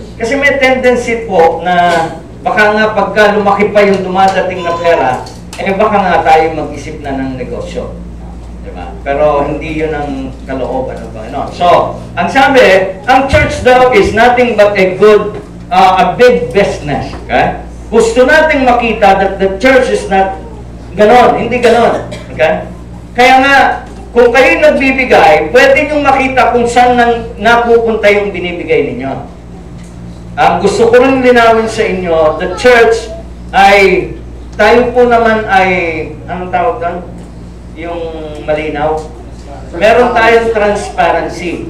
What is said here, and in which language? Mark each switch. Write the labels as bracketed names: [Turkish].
[Filipino] Kasi may tendency po na baka nga pagka lumaki pa yung dumadating na pera, baka nga tayo mag-isip na ng negosyo. Diba? Pero hindi yun ang kalooban ng Panginoon. [English] So, [Filipino] ang sabi, ang church daw [English] is nothing but a good, a big business. Okay? [Filipino] Gusto nating makita [English] that the church is not [Filipino] ganon, hindi ganon. [English] Okay? [Filipino] Kaya nga, kung kayo nagbibigay, pwede nyo makita kung saan napupunta yung binibigay ninyo. Ang gusto ko rin linawin sa inyo, the church ay, tayo po naman ay, anong tawag doon? Yung malinaw. Meron tayong transparency.